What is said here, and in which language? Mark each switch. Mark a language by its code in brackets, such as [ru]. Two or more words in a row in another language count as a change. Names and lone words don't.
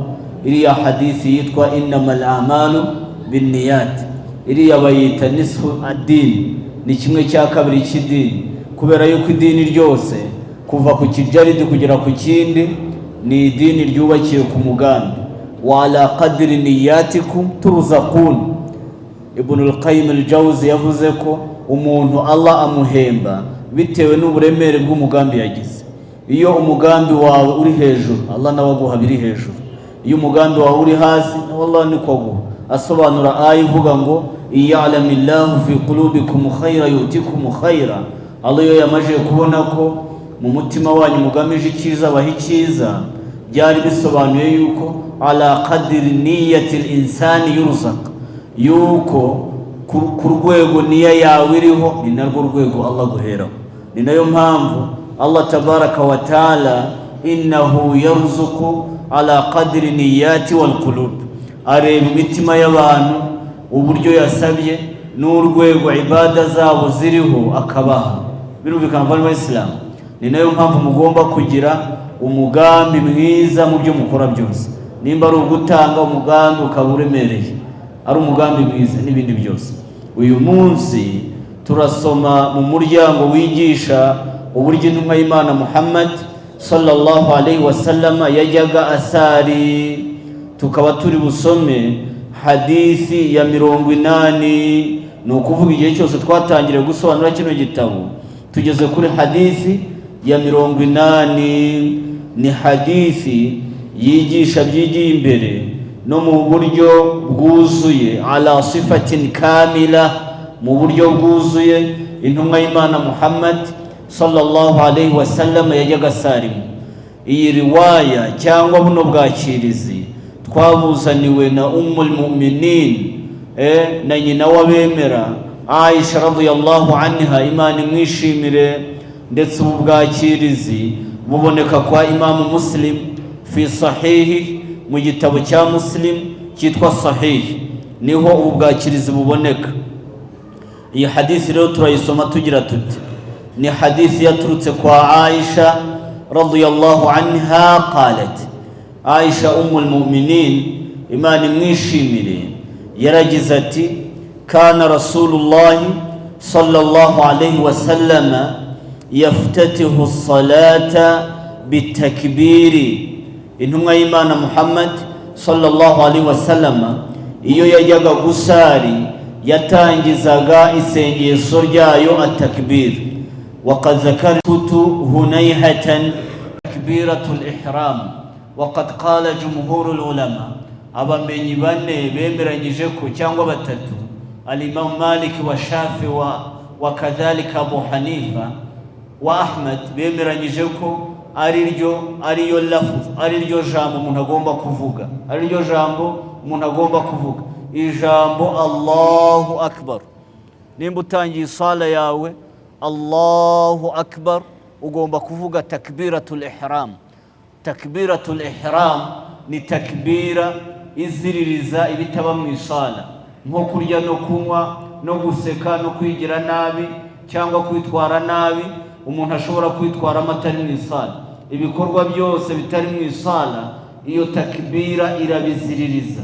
[rw] Iriya hadithi yitwa [ar] إنما الأعمال بالنيات, [rw] iriya bayita [ar] نصف الدين, [rw] ni kimwe cya kabiri cy'idini, kubera yuko idini ryose kuva ku kijaridi kugera ku kindi ni idini ryubakiye ku mugambi. [ar] وعلى قدر نياتكم ترزقون. [rw] Ibn al-Qayyim al-Jawzi yavuze ko umuntu Allah amuhemba bitewe n'uburemere bw'umugambi yagize. Iyo umugambi wawe uri hejuru, Allah nawe aguha biri hejuru. Iyo umugambi wawe uri hasi, Allah niko aguha. Asobanura aya ivuga ngo [ar] إن يعلم الله في قلوبكم خيرا يؤتكم خيرا. [rw] Allah iyo yamaje kubona ko mu mutima wanyu mugamije icyiza baha icyiza, byari bisobanuye yuko [ar] على قدر نية الإنسان يرزق, [rw] yuko ku rwego niya yawe iriho ni narwo rwego Allah guheraho. Ni nayo mpamvu Allah [ar] تبارك وتعالى إنه يرزق على قدر النيات والقلوب, [rw] areba imitima y'abantu uburyo yasabye n'urwego ibada zabo ziriho akabaha. Birumvikana mu Islam. Ni nayo mpamvu mugomba kugira umugambi mwiza mu byo mukora byose. Nimba ari ugutanga umugambi ukaba uremereye, ari umugambi mwiza n'ibindi byose. Uyu munsi turasoma mu muryango wigisha uburyo intumwa y'Imana Muhammad [ar] صلى الله عليه وسلم [rw] yajyaga asari. Tukaba turi busome hadithi ya 80. Ni ukuvuga igihe cyose twatangiriye gusobanura kino gitabo tugeze kuri hadithi ya 80. Ni hadithi yigisha byigiye imbere no mu buryo bwuzuye, [ar] على صفة كاملة, [rw] mu buryo bwuzuye intumwa y'Imana Muhammad [ar] صلى الله عليه وسلم [rw] yajyaga asarimu. iyi riwaya cyangwa buno bwakirizi twabuzaniwe na [ar] أم المؤمنين [rw] na nyina w'abemera Aisha [ar] رضي الله عنها, [rw] Imana imwishimire. Ndetse ubu bwakirizi buboneka kwa Imamu Muslim [ar] في صحيحه, [rw] mu gitabo cya Muslim cyitwa Sahih, niho ubu bwakirizi buboneka. Iyi hadithi rero turayisoma tugira tuti ni hadithi yaturutse kwa Aisha [ar] رضي الله عنها قالت, [rw] Aisha [ar] أم المؤمنين, [rw] Imana imwishimire, yaragize ati [ar] كان رسول الله صلى الله عليه وسلم يفتتح الصلاة بالتكبير. [rw] Intumwa y'Imana Muhammad [ar] صلى الله عليه وسلم [rw] iyo yajyaga gusari yatangizaga isengesho ryayo atakbir. [ar] وقد ذكرت هنيهة تكبيرة الإحرام وقد قال جمهور العلماء [rw] abamenyi bane bemeranyije ko cyangwa batatu, [ar] الإمام مالك والشافعي وكذلك أبو حنيفة وأحمد, [rw] bemeranyije ko ariyo lafuz, ariryo jambo umuntu agomba kuvuga, ariryo jambo umuntu agomba kuvuga, ijambo [ar] الله أكبر. [rw] Nimba utangiye sala yawe [ar] الله أكبر, [rw] ugomba kuvuga [ar] تكبيرة الإحرام. تكبيرة الإحرام [rw] ni takbira iziririza ibitaba mu isala, nko kurya no kunywa no guseka no kwigira nabi cyangwa kwitwara nabi. Umuntu ashobora kwitwara amatari mu isala, ibikorwa byose bitari mu isala, iyo takbira irabiziririza.